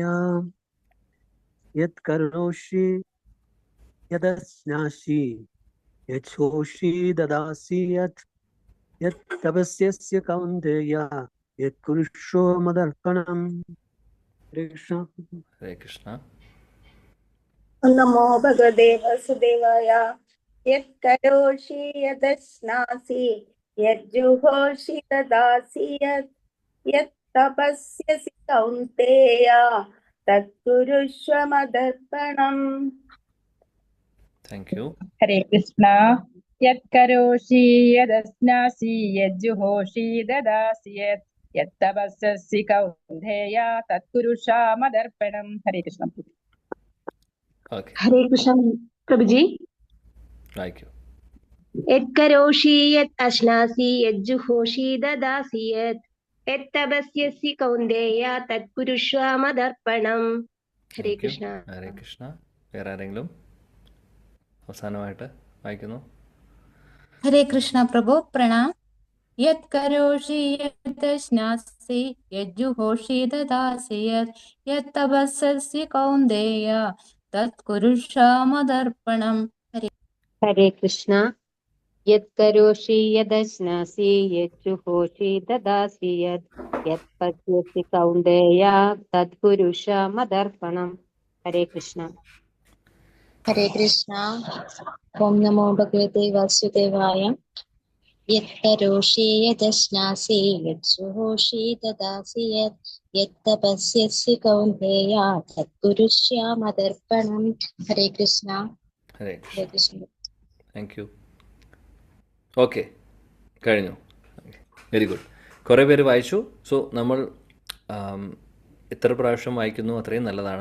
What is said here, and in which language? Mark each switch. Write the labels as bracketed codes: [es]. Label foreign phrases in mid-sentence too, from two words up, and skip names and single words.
[sa] യത് കരോഷി യദശ്നാസി യജ്ജോഷി ദദാസി യത് തപസ്യസ്യ കൗന്ദേയ യത് കുരുഷോ മദർപ്പണം. [ml] ഹരേ കൃഷ്ണ. ഹരേ കൃഷ്ണ. [sa] നമോ ഭഗവതേ വാസുദേവായ. യത് കരോഷി യദശ്നാസി യജ്ജുഹോഷി ദദാസി യത് തപസ്യസി കൗന്ദേയ തത്കുരുഷ്വ മദർപ്പണം. [en] thank you. [sa] ഹരേ കൃഷ്ണ. യത്കരോഷി യദശ്നാസി യജ്ജുഹോഷി ദദാസി യത് തപസ്യസി കൗന്ദേയ തത്കുരുഷ്വാമദർപ്പണം. ഹരേ കൃഷ്ണ. [ml] ഓക്കെ, ഹരേ കൃഷ്ണ പ്രഭുജി. വായിക്കൂ. [sa] യത് കരോഷി യത് അശ്നാസി യജ്ജുഹോഷി ദദാസി യത് തപസ്യസി കൗന്ദേയ തത്കുരുഷ്വ മദർപ്പണം. ഹരേ [en] thank you. [ml] കൃഷ്ണ. ഹരേ കൃഷ്ണ. വേറെ ആരെങ്കിലും അവസാനമായിട്ട് വായിക്കുന്നു? [hi] हरे कृष्ण प्रभु प्रणाम. [sa] यत् करोषि यत् श्नासि यज्जुहोषि ददासि यत् तपस्यसि कौन्तेय तत् कुरुष्व मदर्पणम्. [ml] ഹരേ കൃഷ്ണ. [sa] യത് കരോഷി യദശ്നാസി യജ്ജുഹോഷി ദദാസി യത് പശ്യസി കൗന്ദേയ തത്കുരുഷ മദർപ്പണം. [ml] ഹരേ കൃഷ്ണ. [sa] ഹരേ കൃഷ്ണ. ഓം നമോ ഭഗവതേ വാസുദേവായ. യത് കരോഷി യദശ്നാസി യജ്ജുഹോഷി ദദാസി യത് തപസ്യസി കൗന്ദേയ തത്കുരുഷ്വാമദർപ്പണം. [ml] ഹരേ കൃഷ്ണ. ഹരേ ഹരേ കൃഷ്ണ. കൃഷ്ണ. [en] thank you. [ml] ഓക്കെ, കഴിഞ്ഞു. [en] very good. [ml] കുറേ പേര് വായിച്ചു. സോ നമ്മൾ എത്ര പ്രാവശ്യം വായിക്കുന്നു അത്രയും നല്ലതാണ്.